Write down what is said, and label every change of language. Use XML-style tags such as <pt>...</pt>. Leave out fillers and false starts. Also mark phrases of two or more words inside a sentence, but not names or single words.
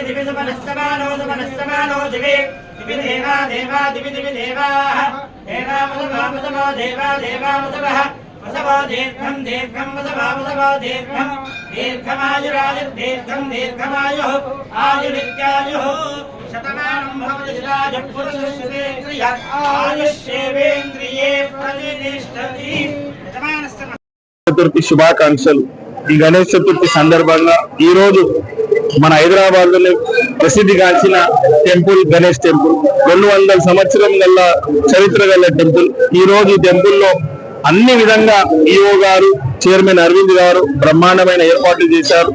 <sa>दिवि सुमनस्यमानो सुमनस्यमानो दिवि दिवि देवा देवा दिवि दिवि देवाः देवामुदमो देवा देवामुदमः वसवो दीर्घं दीर्घं वसवो दीर्घं दीर्घमायुरायुर्दीर्घं दीर्घमायुः आयुरित्यायुः शतमानं भवति राजः पुरुषस्येन्द्रिय आयुष्येवेन्द्रिये प्रतिष्ठति.</sa> <te>చతుర్థి శుభాకాంక్షలు. ఈ గణేష్ చతుర్థి సందర్భంగా ఈ రోజు మన హైదరాబాద్ లో ప్రసిద్ధిగాంచిన టెంపుల్ గణేష్ టెంపుల్ 200 సంవత్సరం గల చరిత్ర గల టెంపుల్. ఈ రోజు ఈ టెంపుల్లో అన్ని విధంగా ఈఓ గారు, చైర్మన్ అరవింద్ గారు బ్రహ్మాండమైన ఏర్పాట్లు చేశారు.</te>